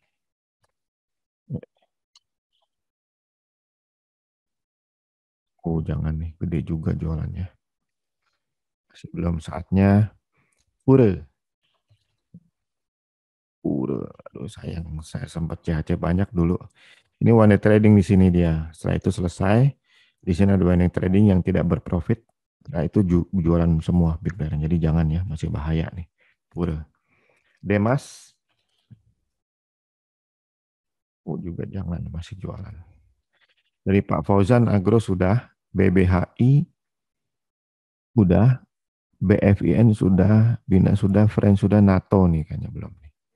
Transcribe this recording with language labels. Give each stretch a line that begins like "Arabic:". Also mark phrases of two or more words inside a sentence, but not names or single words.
Indonesian: Jangan nih, gede juga jualannya. Masih belum saatnya. Pura. Pura. Aduh sayang, saya sempat CHC banyak dulu. Ini
English: one day trading
Indonesian: di sini dia. Setelah itu selesai, di sini ada
English: one day trading
Indonesian: yang tidak berprofit. Nah itu jualan semua
English: big player.
Indonesian: Jadi jangan ya, masih bahaya nih. Pura. Demas, juga jangan masih jualan. Dari Pak Fauzan Agro sudah, BBHI sudah, BFIN sudah, Bina sudah, Friend sudah, NATO nih kayaknya belum nih.